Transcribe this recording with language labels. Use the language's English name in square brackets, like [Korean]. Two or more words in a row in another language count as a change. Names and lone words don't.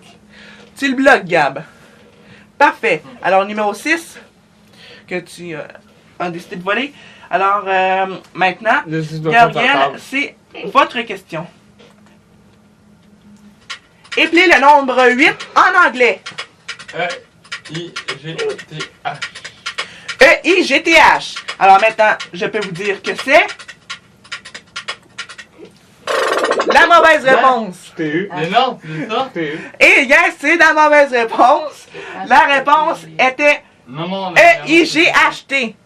[French] Tu le bloques, Gab. Parfait. Alors, numéro 6, que tu as décidé de voler. Alors, maintenant, Gabriel, c'est votre question. Appelez le nombre 8 en anglais. E-I-G-T-H. E-I-G-T-H. Alors maintenant, je peux vous dire que c'est la mauvaise réponse. P-U. Mais non, c'est ça. P-U. Et yes, c'est la mauvaise réponse. La réponse était E-I-G-H-T.